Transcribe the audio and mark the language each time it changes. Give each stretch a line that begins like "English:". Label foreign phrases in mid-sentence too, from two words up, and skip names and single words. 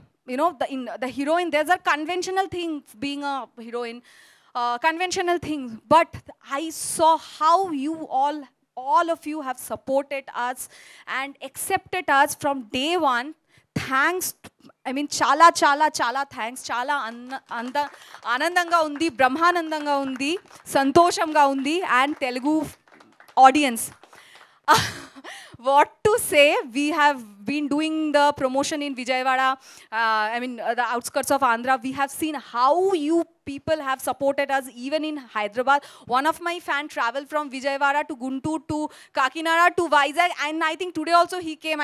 English: The heroine, there's a conventional thing being a heroine. Conventional things, but I saw how you all of you have supported us and accepted us from day one. Thanks,
Telugu: చాలా thanks, చాలా ఆనందంగా ఉంది, బ్రహ్మానందంగా ఉంది, సంతోషంగా ఉంది,
English: and Telugu audience. what to say. We have been doing the promotion in Vijayawada, the outskirts of Andhra. We have seen how you people have supported us even in Hyderabad. One of my fan traveled from Vijayawada to Guntur to Kakinada to Vizag, and I think today also he came.